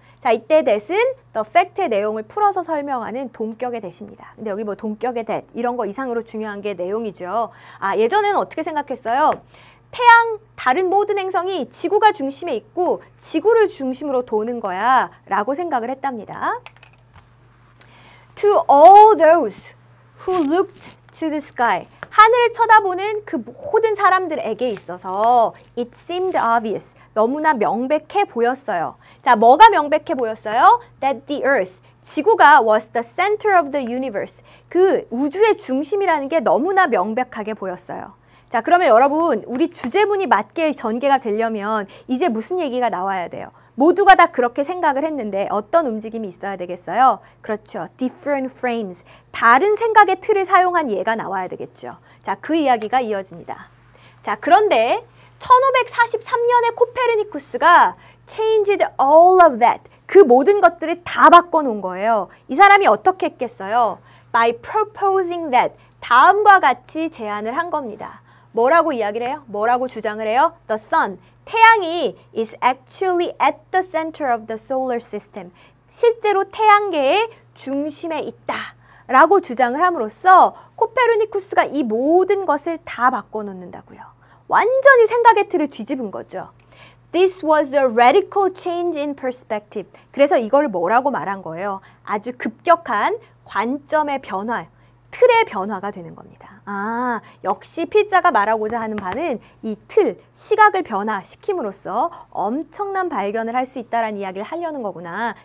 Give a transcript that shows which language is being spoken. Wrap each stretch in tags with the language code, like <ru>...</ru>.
<ko>자, 이때 that은 the fact의 내용을 풀어서 설명하는 동격의 that입니다. 근데 여기 뭐 동격의 that 이런 거 이상으로 중요한 게 내용이죠. 예전에는 어떻게 생각했어요? 다른 모든 행성이 지구가 중심에 있고 지구를 중심으로 도는 거야 라고 생각을 했답니다.</ko> <en>To all those who looked to the sky.</en> <ko>하늘을 쳐다보는 그 모든 사람들에게 있어서</ko> <en>it seemed obvious.</en> <ko>너무나 명백해 보였어요. 자, 뭐가 명백해 보였어요?</ko> <en>That the earth.</en> <ko>지구가</ko> <en>was the center of the universe.</en> <ko>그 우주의 중심이라는 게 너무나 명백하게 보였어요. 자, 그러면 여러분, 우리 주제문이 맞게 전개가 되려면 이제 무슨 얘기가 나와야 돼요? 모두가 다 그렇게 생각을 했는데 어떤 움직임이 있어야 되겠어요? 그렇죠.</ko> <en>different frames.</en> <ko>다른 생각의 틀을 사용한 예가 나와야 되겠죠. 자, 그 이야기가 이어집니다. 자, 그런데 1543년에 코페르니쿠스가</ko> <en>changed all of that.</en> <ko>그 모든 것들을 다 바꿔놓은 거예요. 이 사람이 어떻게 했겠어요?</ko> <en>By proposing that.</en> <ko>다음과 같이 제안을 한 겁니다. 뭐라고 이야기를 해요? 뭐라고 주장을 해요?</ko> <en>The sun.</en> <ko>태양이</ko> <en>is actually at the center of the solar system.</en> <ko>실제로 태양계의 중심에 있다 라고 주장을 함으로써 코페르니쿠스가 이 모든 것을 다 바꿔놓는다고요. 완전히 생각의 틀을 뒤집은 거죠.</ko> <en>This was a radical change in perspective.</en> <ko>그래서 이걸 뭐라고 말한 거예요? 아주 급격한 관점의 변화, 틀의 변화가 되는 겁니다. 역시 필자가 말하고자 하는 바는 이 틀, 시각을 변화시킴으로써 엄청난 발견을 할 수 있다는 이야기를 하려는 거구나.</ko>